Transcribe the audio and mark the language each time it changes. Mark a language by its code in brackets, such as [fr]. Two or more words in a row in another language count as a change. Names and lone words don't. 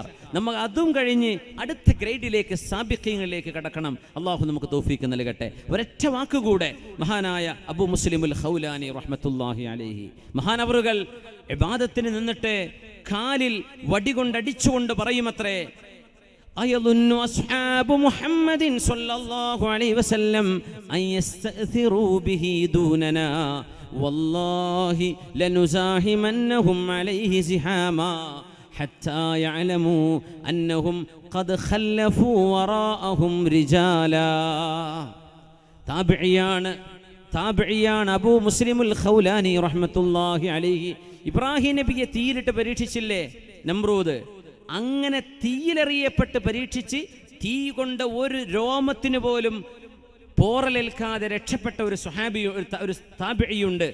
[ml] നമ്മൾ അതും കഴിഞ്ഞ് അടുത്ത ഗ്രേഡിലേക്ക്, സാബിഖീങ്ങളിലേക്ക് കടക്കണം. അള്ളാഹു നമുക്ക് തൗഫീഖ് നൽകട്ടെ. ഒരൊറ്റ വാക്കുകൂടെ മഹാനായ അബൂ മുസ്ലിമുൽ ഖൗലാനി [ar] رحمة الله عليه, [ml] മഹാനവറുകൾ ഇബാദത്തിന് നിന്നിട്ട് കാലിൽ വടികൊണ്ടടിച്ചുകൊണ്ട് പറയുമത്രേ, [ar] أيظن أصحاب محمد صلى الله عليه وسلم أن يستأثروا به دوننا والله لنزاحمنهم عليه زحاما حتى يعلموا أنهم قد خلفوا وراءهم رجالا. [ml] താബിഇയാണ് അബൂ മുസ്ലിമുൽ ഖൗലാനി [ar] رحمة الله عليه. [ml] ഇബ്രാഹിം നബിയെ തീയിലിട്ട് പരീക്ഷിച്ചില്ലേ നമ്രൂദ്? അങ്ങനെ തീയിലെറിയപ്പെട്ട് പരീക്ഷിച്ച് തീ കൊണ്ട് ഒരു രോമത്തിന് പോലും പോറലേൽക്കാതെ രക്ഷപ്പെട്ട ഒരു സ്വഹാബി, ഒരു താബിഇയുണ്ട്.